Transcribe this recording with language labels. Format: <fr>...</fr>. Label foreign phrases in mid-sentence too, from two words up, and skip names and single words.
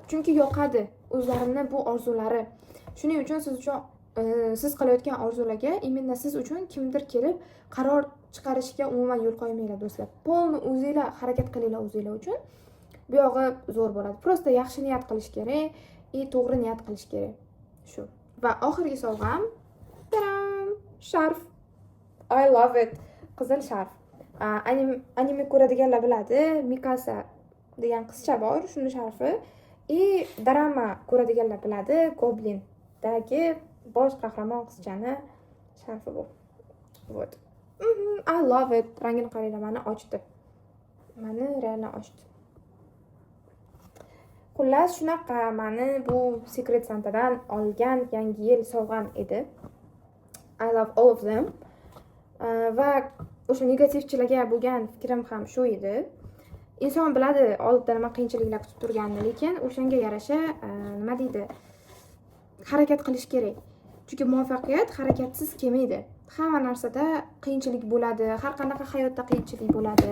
<uz>Chunki yoqadi o'zlarini bu orzulari. Shuning uchun siz qilayotgan orzularga imенно siz uchun kimdir kelib qaror chiqarishiga umuman yo'l qo'ymanglar do'stlar. Polni o'zingizlar harakat qilinglar o'zingizlar uchun. Bu yog'i zo'r bo'ladi. Prosta yaxshi niyat qilish kerak, to'g'ri niyat qilish kerak. Shu. Va oxirgi sovg'am, taram, sharf.</uz> <en>I love it.</en> <uz>Qizil sharf. Anime ko'radiganlar biladi. Mikasa degan qizcha bor, shuni sharfi. Drama ko'radiganlar biladi. Goblindagi bosh qahramon qizchani sharfi bu. Вот.</uz> <en>I love it.</en> <uz>Rangini qaranglar, meni ochdi. Meni reально ochdi. Xullas shunaqa, meni bu Secret Santadan olgan yangi yil sovg'am edi.</uz> <en>I love all of them.</en> <uz>Va o'sha negativchilarga bo'lgan fikrim ham shu edi. Inson biladi oldida nima qiyinchiliklar kutib turganini, lekin o'shanga yarasha nima deydi? Harakat qilish kerak. Chunki muvaffaqiyat harakatsiz kelmaydi. Hamma narsada qiyinchilik bo'ladi, har qanaqa hayotda qiyinchilik bo'ladi.</uz>